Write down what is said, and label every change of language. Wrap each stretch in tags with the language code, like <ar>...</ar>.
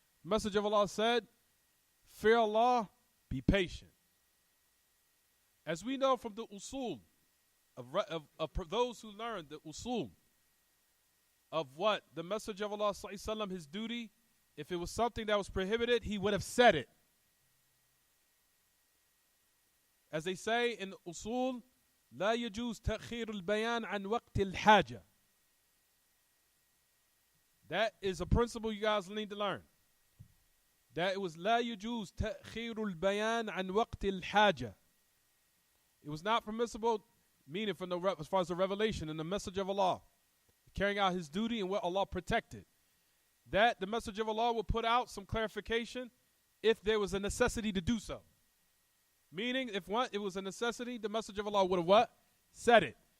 <en>The Messenger of Allah said, fear Allah, be patient. As we know from the usul, of those who learned the usul, of what the Messenger of Allah ﷺ, his duty, if it was something that was prohibited, he would have said it. As they say in usul,</en> <ar>لا يجوز تأخير البيان عن وقت الحاجة.</ar> <en>That is a principle you guys need to learn. That it was</en> <ar>لا يجوز تأخير البيان عن وقت الحاجة.</ar> <en>It was not permissible, meaning from as far as the revelation and the message of Allah, carrying out his duty and what Allah protected. That the message of Allah will put out some clarification if there was a necessity to do so. Meaning, if it was a necessity, the message of Allah would have what? Said it.</en>